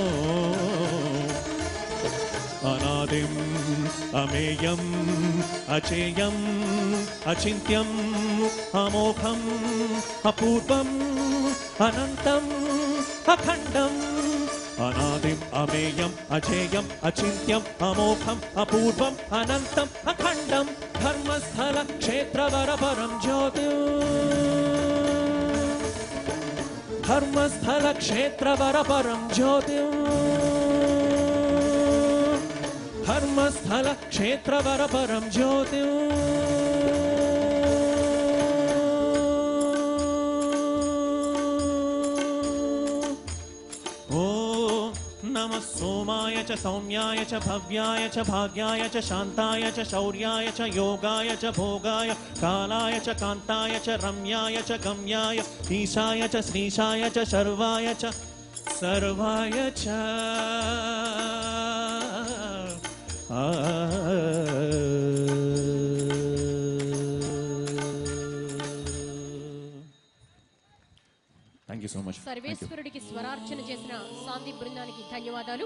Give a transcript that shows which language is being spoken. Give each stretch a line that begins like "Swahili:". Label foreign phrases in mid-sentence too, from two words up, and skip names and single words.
Sanskrit: అనాదిం అమేయం అచేయం అచింత్యం అమోఘం అపూర్వం అనంతం అఖండం అనాదిం అమేయం అచేయం అచింత్యం అమోఘం అపూర్వం అనంతం అఖండం ధర్మస్థల క్షేత్రవర పరం జ్యోతి ధర్మస్థల క్షేత్రవర పరం జ్యోతి ధర్మస్థల క్షేత్రవర పరం జ్యోతి नमः सोमाय च सौम्याय च भव्याय च भाग्याय च शान्ताय च शौर्याय च योगाय च भोगाय कालाय च कान्ताय च रम्याय च गम्याय ईशाय च श्रीशाय च सर्वाय च सर्वाय च
English: thank you so much.
Telugu: సర్వేశ్వరుడికి స్వరార్చన చేసిన సాందీప్ బృందానికి ధన్యవాదాలు.